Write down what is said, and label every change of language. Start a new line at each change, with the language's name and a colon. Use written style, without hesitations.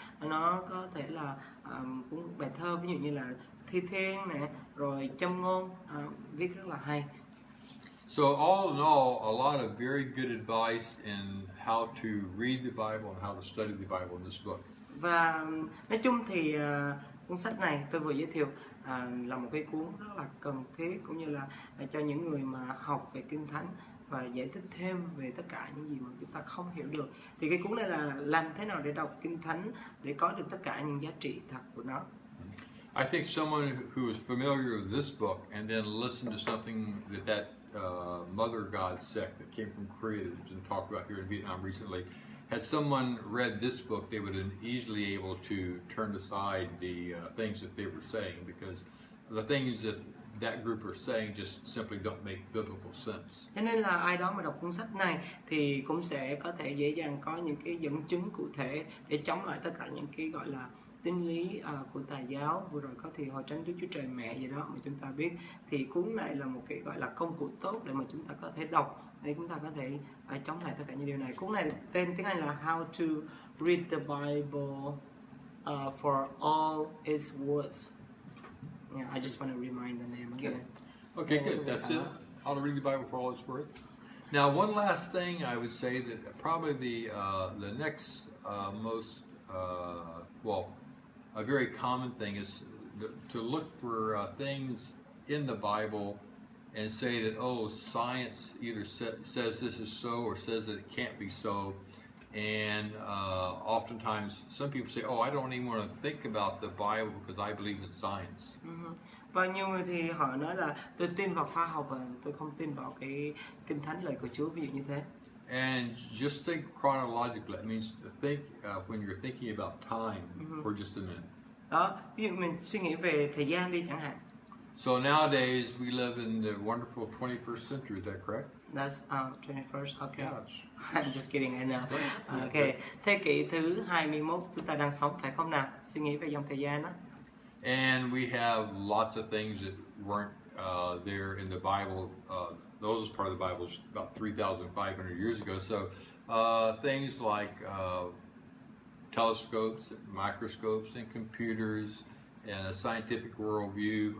Vietnamese: Nó có thể là cũng bài thơ, ví dụ như là thi thiên này, rồi châm ngôn, viết rất là hay.
English: So all in all, a lot of very good advice in how to read the Bible and how to study the Bible in this book.
Vietnamese: Và nói chung thì cuốn sách này tôi vừa giới thiệu là một cái cuốn rất là cần thiết, cũng như là cho những người mà học về Kinh Thánh và giải thích thêm về tất cả những gì mà chúng ta không hiểu được. Thì cái cuốn này là làm thế nào để đọc Kinh Thánh để có được tất cả những giá trị thật của nó.
English: I think someone who is familiar with this book and then listened to something that Mother God sect that came from Korea that's been talked about here in Vietnam recently, had someone read this book, they would have been easily able to turn aside the things that they were saying, because the things that group are saying just simply don't make biblical sense.
Vietnamese: Cho nên là ai đó mà đọc cuốn sách này thì cũng sẽ có thể dễ dàng có những cái dẫn chứng cụ thể để chống lại tất cả những cái gọi là tín lý của Tà giáo. Vừa rồi có thì hội thánh Đức Chúa Trời Mẹ gì đó mà chúng ta biết, thì cuốn này là một cái gọi là công cụ tốt để mà chúng ta có thể đọc, để chúng ta có thể chống lại tất cả những điều này. Cuốn này tên tiếng Anh là How to Read the Bible for All It's Worth.
English: Yeah, I just want to remind the name again. Okay, good. That's it. How to read the Bible for all it's worth. Now, one last thing I would say that probably the next most a very common thing is to look for things in the Bible and say that, oh, science either says this is so or says that it can't be so. And oftentimes some people say, oh, I don't even want to think about the Bible because I believe in science.
Vietnamese: Và nhiều người thì họ nói là tôi tin vào khoa học và tôi không tin vào cái Kinh Thánh lời của Chúa, ví dụ như thế.
English: And just think chronologically. It means to think when you're thinking about time for just a minute.
Vietnamese: Đó, ví dụ mình suy nghĩ về thời gian đi chẳng hạn.
English: So nowadays we live in the wonderful 21st century. Is that correct? That's 21st. Okay. Yeah. I'm just kidding. I know. Okay.
Vietnamese: Thế kỷ thứ 21 chúng ta đang sống, phải không nào? Suy nghĩ về dòng thời gian đó.
English: And we have lots of things that weren't there in the Bible. Those part of the Bible is about 3,500 years ago. So things like telescopes, microscopes, and computers, and a scientific worldview.